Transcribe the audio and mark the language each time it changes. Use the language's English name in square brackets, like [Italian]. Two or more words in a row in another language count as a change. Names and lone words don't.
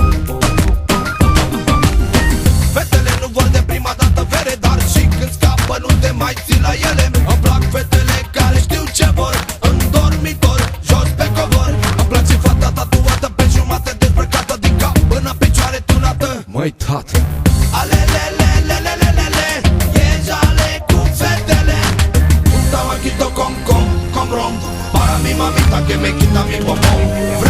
[Romanian] Fetele nu vor de prima dată vere, dar și când scapă nu te mai ții la ele. Îmi plac fetele care știu ce vor, în dormitor, jos pe covor. Îmi place fata tatuată pe jumate, dezbrăcată din cap până picioare tunată. Măi, tată, Alelelelelelelele, e jale cu fetele. [Spanish] Estaba quito con ron. Para mi mamita que me quita mi popón.